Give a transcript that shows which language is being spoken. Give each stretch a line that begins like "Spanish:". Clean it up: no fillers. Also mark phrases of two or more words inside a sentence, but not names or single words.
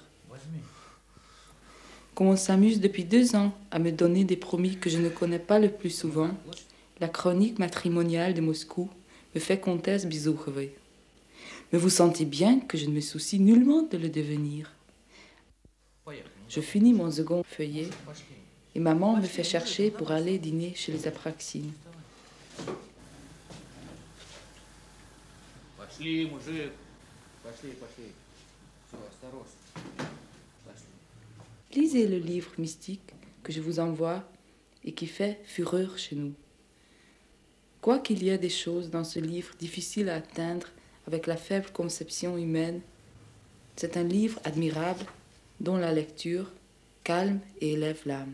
French: Comme on s'amuse depuis 2 ans à me donner des promis que je ne connais pas le plus souvent, la chronique matrimoniale de Moscou me fait comtesse Bezourov. Mais vous sentez bien que je ne me soucie nullement de le devenir. Je finis mon second feuillet et maman me fait chercher pour aller dîner chez les Apraxines.
Russian: Пошли, мужик. Пошли, пошли. Все, осторожно. Пошли.
French: Lisez le livre mystique que je vous envoie et qui fait fureur chez nous. Quoiqu'il y ait des choses dans ce livre difficiles à atteindre avec la faible conception humaine, c'est un livre admirable dont la lecture calme et élève l'âme.